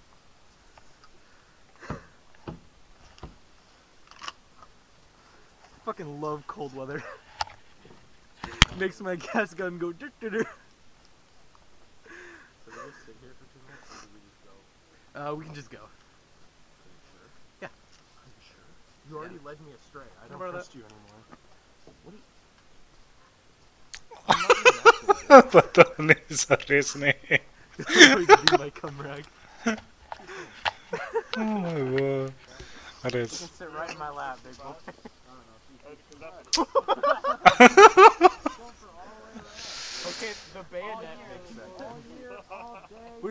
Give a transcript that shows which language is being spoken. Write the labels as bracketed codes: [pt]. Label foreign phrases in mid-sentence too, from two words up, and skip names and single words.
[en] Fucking love cold weather. Makes my gas gun go. So we just sit here for 2 minutes, or do we just go? We can just go. Yeah. You already led me astray. I don't Remember trust you anymore. [sl] Pa to niso res ne. [en] Going to be my cum rag. Oh my god. You [sl] Res. [en] can sit right in my lap, big boy. Okay, the bayonet makes sense.